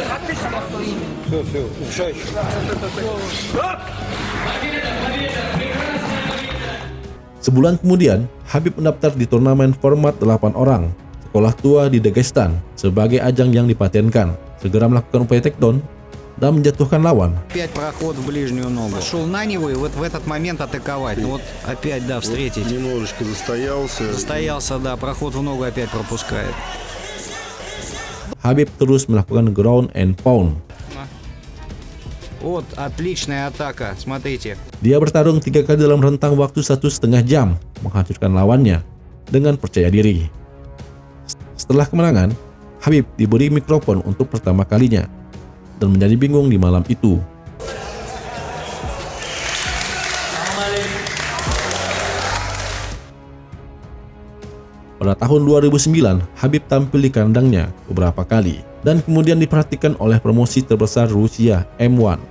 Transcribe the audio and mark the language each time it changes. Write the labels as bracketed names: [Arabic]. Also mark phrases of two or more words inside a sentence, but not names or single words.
[Indonesian] Sebulan kemudian, Khabib mendaftar di turnamen format 8 orang, sekolah tua di Dagestan, sebagai ajang yang dipatenkan. Segera melakukan upaya takedown dan menjatuhkan lawan. [Russian] Опять проход в ближнюю ногу. Шел на него и вот в этот момент атаковать. Ну вот опять, да, встретить. Немножечко застоялся. Застоялся, да, проход в ногу опять пропускает. [Indonesian] Khabib terus melakukan [English] ground and pound. [Russian] Вот, отличная атака, смотрите. [Indonesian] Dia bertarung 3 kali dalam rentang waktu 1,5 jam, menghancurkan lawannya dengan percaya diri. Setelah kemenangan, Khabib diberi mikrofon untuk pertama kalinya dan menjadi bingung di malam itu. Pada tahun 2009, Khabib tampil di kandangnya beberapa kali dan kemudian diperhatikan oleh promosi terbesar Rusia, M1.